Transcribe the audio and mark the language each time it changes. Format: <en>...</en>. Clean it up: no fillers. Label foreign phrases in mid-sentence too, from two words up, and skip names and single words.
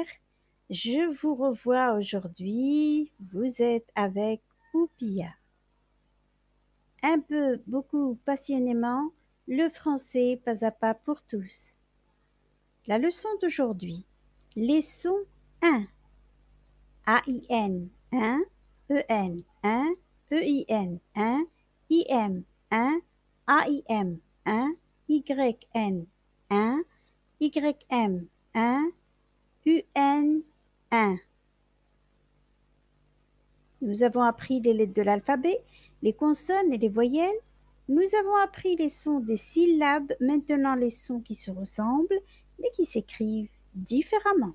<fr>Je vous revois aujourd'hui. Vous êtes avec Oupia. Un peu, beaucoup passionnément, le français pas à pas pour tous. La leçon d'aujourd'hui, leçon 1. A-I-N 1, E-N 1, E-I-N 1, I-M 1, A-I-M 1, Y-N 1, Y-M 1, U-N 1. Nous avons appris les lettres de l'alphabet, les consonnes et les voyelles. Nous avons appris les sons des syllabes, maintenant les sons qui se ressemblent, mais qui s'écrivent différemment.</fr>